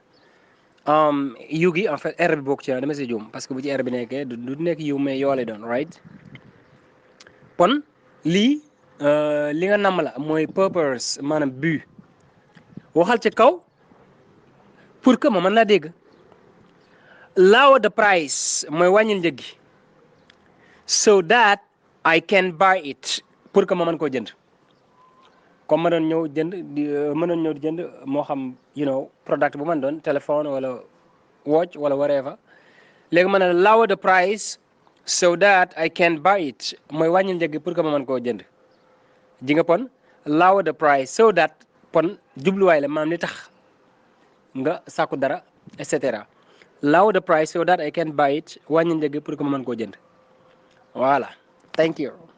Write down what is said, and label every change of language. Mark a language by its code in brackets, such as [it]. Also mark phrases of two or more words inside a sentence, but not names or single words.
[wo] yu gi [fr] en fait [wo] r bi bokk ci dama si juum [fr] parce que [wo] bu ci r bi nekkee du nekk yu mais yoo lay doon right. kon lii li nga namm la mooy purpose maanaam but waxal ci kaw [fr] pour que [wo] ma mën laa dégg. [en] Lower the price [wo] mooy wàññil njëg gi [en] so that I can buy it [fr] pour que [wo] ma mën koo jënd comme ma doon ñëw jënd di jënd moo xam product bu man doon téléphone wala watch wala whatever léegi ma ne [en] lower the price so that I can buy it [wo] mooy wàññil njëg gi [fr] pour que [wo] ma mën koo jënd. ji nga pon [en] lower the price so that [wo] pon jubluwaay la maanaam li tax nga sàkku dara et cetera. [en] Lower the price so that I can buy it [wo] wàññil njëg gi [fr] pour que [wo] ma mën koo jënd voilà. [en] Thank you.